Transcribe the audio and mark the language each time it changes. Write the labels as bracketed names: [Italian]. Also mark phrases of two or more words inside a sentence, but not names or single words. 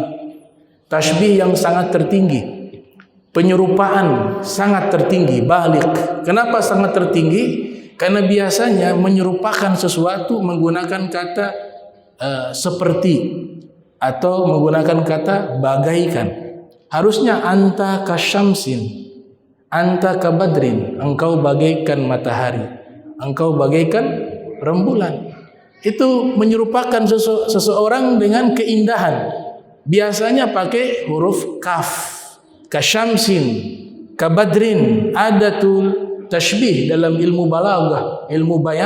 [Indonesian] Tashbih yang sangat tertinggi. Penyerupaan sangat tertinggi, baligh. Kenapa sangat tertinggi? Karena biasanya menyerupakan sesuatu menggunakan kata seperti atau menggunakan kata bagaikan. [Arabic] Harusnya أنت كالشمس، أنت كالبدر, [Indonesian] engkau bagaikan matahari, engkau bagaikan rembulan. Itu menyerupakan seseorang dengan keindahan. Biasanya pakai huruf kaf. Kasyamsin, kabadrin, [Arabic] أداة التشبيه [Indonesian] dalam ilmu balaghah, ilmu bayan.